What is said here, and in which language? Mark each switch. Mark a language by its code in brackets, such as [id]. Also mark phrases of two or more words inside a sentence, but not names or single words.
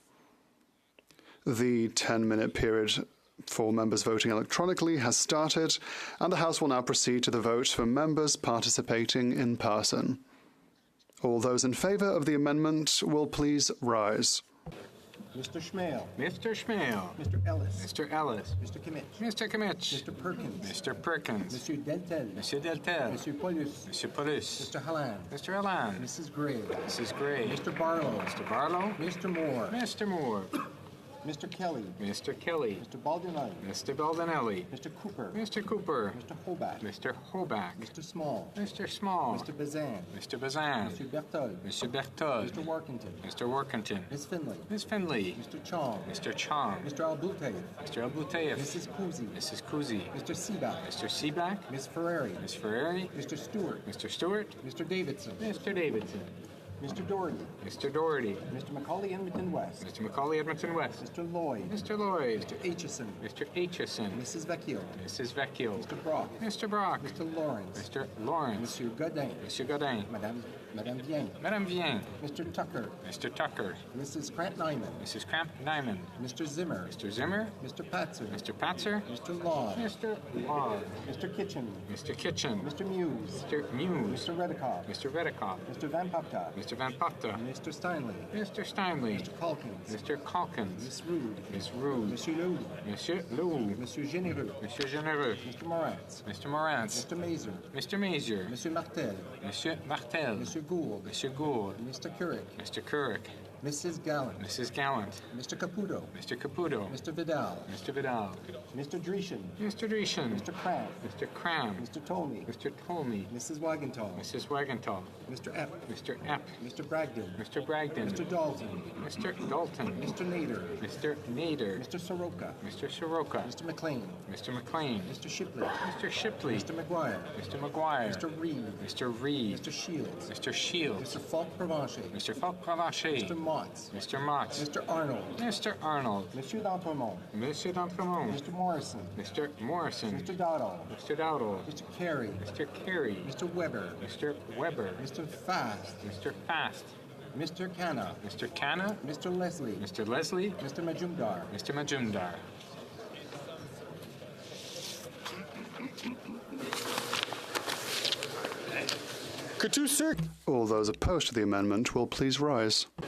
[en] The 10-minute period for members voting electronically has started, and the House will now proceed to the vote for members participating in person. All those in favour of the amendment will please rise. Mr. Schmale. Mr. Schmale. Mr. Ellis. Mr. Ellis. Mr. Kimmich. Mr. Kimmich. Mr. Perkins. Mr. Perkins. Monsieur Deltel. Monsieur Deltel. Monsieur Paulus. Monsieur Paulus. Mr. Halland. Mr. Halland. Mrs. Gray. Mrs. Gray. Mr. Barlow. Mr. Barlow. Mr. Moore. Mr. Moore. Mr. Kelly. Mr. Kelly. Mr. Baldinelli. Mr. Baldinelli. Mr. Cooper. Mr. Cooper. Mr. Hoback. Mr. Hoback. Mr. Small. Mr. Small. Mr. Bazan. Mr. Bazan. Mr. Berthold. Mr. Berthold. Mr. Workington. Mr. Workington. Ms. Finley. Ms. Finley. Mr. Chong. Mr. Chong. Mr. Albutev. Mr. Albutev. Mrs. Kuzi. Mrs. Kuzi. Mr. Seaback. Mr. Seaback. Ms. Ferrari. Ms. Ferrari. Mr. Stewart. Mr. Stewart. Mr. Davidson. Mr. Davidson. Mr. Doherty. Mr. Doherty. Mr. Macaulay Edmonton West. Mr. Macaulay Edmonton West. Mr. Lloyd. Mr. Lloyd. Mr. Aitchison. Mr. Aitchison. Mrs. Vecchio. Mrs. Vecchio. Mr. Brock. Mr. Brock. Mr. Lawrence. Mr. Lawrence. Monsieur Godin. Monsieur Godin. Madame Vien. Madame Vien. Mr. Tucker. Mr. Tucker. Mrs. Krant-Nyman. Mrs. Krant-Nyman. Mr. Zimmer. Mr. Zimmer. Mr. Patzer. Mr. Patzer. Mr. Law. Mr. Law. Mr. Kitchen. Mr. Kitchen. Mr. Muse. Mr. Muse. Mr. Redikoff. Mr. Redikoff. Mr. Van Papta. Mr. Van Papta. Mr. Steinley. Mr. Steinley. Mr. Calkins. Mr. Calkins. Miss Rude. Miss Rude. Monsieur Loud. Monsieur Loud. Monsieur Généreux. Monsieur Généreux. Mr. Morantz. Mr. Morantz. Mr. Mazer. Mr. Mazer. Monsieur Martel. Monsieur Martel. Monsieur Gould. Monsieur Gould. Mr. Couric. Mr. Couric. Mrs. Gallant. Mrs. Gallant. Mr. Caputo. Mr. Caputo. Mr. Vidal. Mr. Vidal. Mr. Dreeshen. Mr. Dreeshen. Mr. Cram. Mr. Cram. Mr. Tolney. Mr. Tolney. Mrs. Wagenthal. Mrs. Wagenthal. Mr. Epp. Mr. Epp. Mr. Bragdon. Mr. Bragdon. Mr. Dalton. Mr. Dalton. Mr. Nader. Mr. Nader. Mr. Soroka. Mr. Soroka. Mr. McLean. Mr. McLean. Mr. Shipley. Mr. Shipley. Mr. McGuire. Mr. McGuire. Mr. Reed. Mr. Reed. Mr. Shields. Mr. Shields. Mr. Falk Provencher. Mr. Falk Provencher. Mr. Motts. Mr. Motts. Mr. Arnold. Mr. Arnold. Monsieur d'Entremont. Monsieur d'Entremont. Mr. Morrison. Mr. Morrison. Mr. Dowdall. Mr. Dowdall. Mr. Carey. Mr. Carey. Mr. Weber. Mr. Weber. Mr. Fast. Mr. Fast. Mr. Khanna. Mr. Khanna. Mr. Leslie. Mr. Leslie. Mr. Majumdar. Mr. Majumdar. All those opposed to the amendment will please rise.